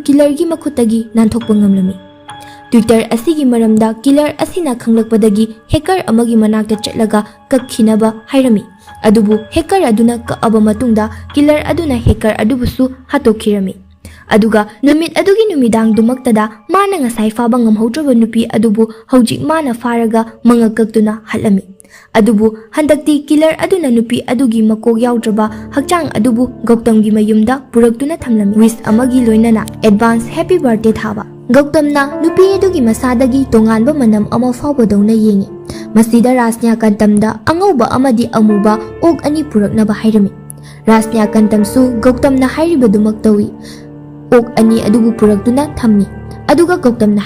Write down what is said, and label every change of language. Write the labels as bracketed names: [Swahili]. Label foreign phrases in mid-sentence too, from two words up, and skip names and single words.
[Manipuri] killer gi makhutagi nanthokpa ngamlami Twitter asigi maramda killer asina khanglakpadagi hacker amagi manakta chatlaga kakhinaba hairami adubu hacker aduna kaaba matungda killer aduna hacker adubusu hatokhirami aduga numit adugi numidang dumaktada mana ngasai faba ngamhautraba nupi adubu hauji mana faraga mangakaktuna halami adubu handakti killer aduna nupi adugi makok yaudraba hakchang adubu Gautamgi mayumda puraktuna thamlami wish amagi loinana [English] advance happy birthday [Manipuri] thaba Gautamna nupi adugi masadagi tonganba manam ama fawbadawna yengi Masida Rasnya Kantamda angauba amadi amuba og ani puraknaba hairami Rasnya Kantamsu Gautamna hairibadumaktawi og ani adubu puraktuna thammi aduga Gautamna